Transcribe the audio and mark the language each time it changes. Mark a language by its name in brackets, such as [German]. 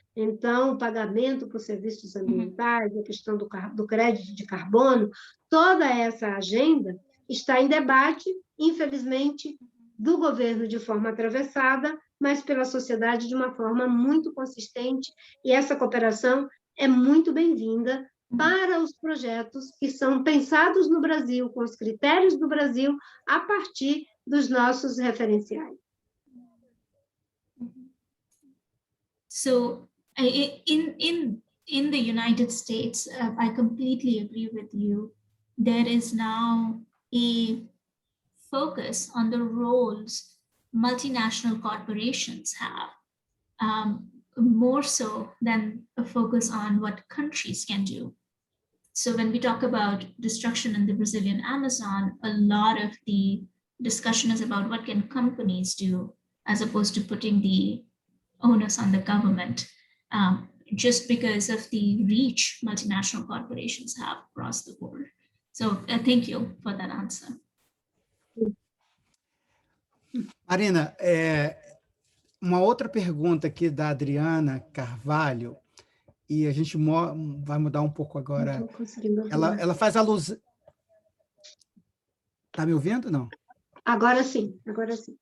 [Portuguese] Então, o pagamento por serviços ambientais, a questão do crédito de carbono, toda essa agenda está em debate, infelizmente, do governo de forma atravessada, mas pela sociedade de uma forma muito consistente, e essa cooperação é muito bem-vinda para os projetos que são pensados no Brasil, com os critérios do Brasil, a partir dos nossos referenciais. [English] So, in the United States, I completely agree with you. There is now a focus on the roles multinational corporations have, more so than a focus on what countries can do. So when we talk about destruction in the Brazilian Amazon, a lot of the discussion is about what can companies do, as opposed to putting the onus on the government, just because of the reach multinational corporations have across the board. So thank you for that answer. [Portuguese] Marina, uma outra pergunta aqui da Adriana Carvalho, e a gente vai mudar um pouco agora. Ela faz alusão... Está me ouvindo, não? Agora sim, agora sim.